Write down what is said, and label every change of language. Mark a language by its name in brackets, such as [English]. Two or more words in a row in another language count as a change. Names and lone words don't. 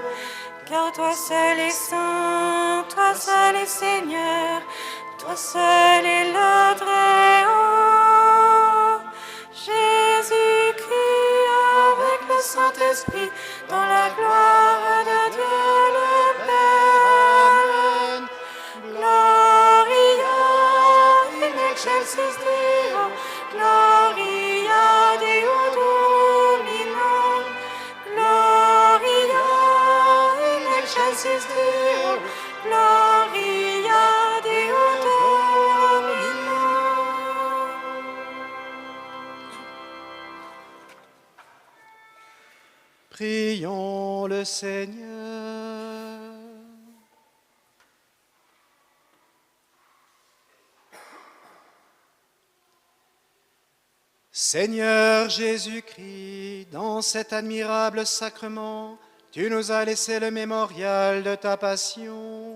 [French] Car toi seul est saint, toi seul est Seigneur, toi seul est le Très-Haut. Jésus-Christ avec le Saint-Esprit, dans la gloire de Dieu le Père. [Latin] Gloria in excelsis Deo, Gloria Deo Domino, Gloria in excelsis Deo, Gloria Deo Domino. [French] Prions le Seigneur. Seigneur Jésus-Christ, dans cet admirable sacrement, tu nous as laissé le mémorial de ta passion.